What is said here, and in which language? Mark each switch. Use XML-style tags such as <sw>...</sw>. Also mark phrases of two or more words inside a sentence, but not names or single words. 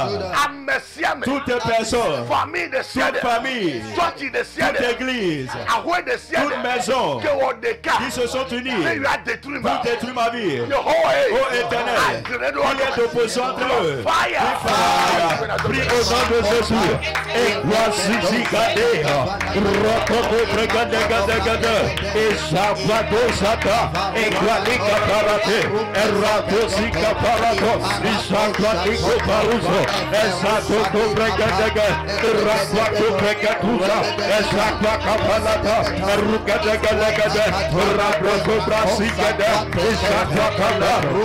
<fr>Toutes les personnes, toute famille, toute église, toute maison qui se sont unis pour détruire ma vie. Oh Éternel, il y a d'opposition entre eux. Prie au nom de Jésus. Et voici Zikadea, Rokoto Pregadegade, et Shabado Sata, et Guadika Parate, et Rato Zika Parato, et Shabadiko Paruso, et Sato Pregadega, et Rakwato Pregatusa, et Shakwaka Palata, et Rukadegalegade, Rabroko Brasikade, et Shakwakala, et</fr>